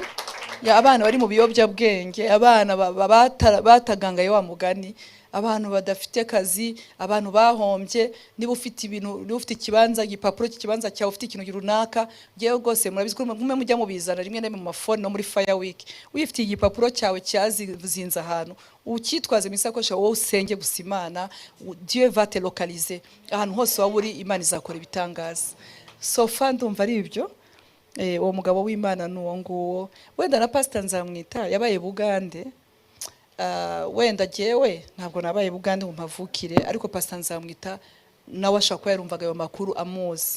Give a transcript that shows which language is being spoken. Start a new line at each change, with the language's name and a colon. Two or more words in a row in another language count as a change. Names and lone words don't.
Kinyarwanda: Ya abana bari mu biyobyabwenge, abana batagangaye wa mugani, abantu badafite kazi, abantu bahombye. Niba ufite ibintu, niba ufite ikibanza, igipapuro cy'ikibanza cyawe, ufite ikintu runaka, ngewe rwose murabizi ko mume mujya mubizana rimwe na rimwe mu mafone no muri Fire Week. Wifite igipapuro cyawe cyazinze ahantu, ukitwaze mu isakoshi wowe usenge gusa Imana,
French: Dieu va te localiser.
Kinyarwanda: Ahantu hose waba uri Imana izakora ibitangaza.
English: So far
Kinyarwanda: ndumva ari ibyo. Uwo mugabo w'Imana n'uwo nguwo, wenda na Pastor Nzamwita yabaye Bugande. Wenda jewe ntabwo nabaye Bugande ngo mpavukire, ariko Pastor Nzamwita nawe ashaka ko yarumvaga ayo makuru amuzi.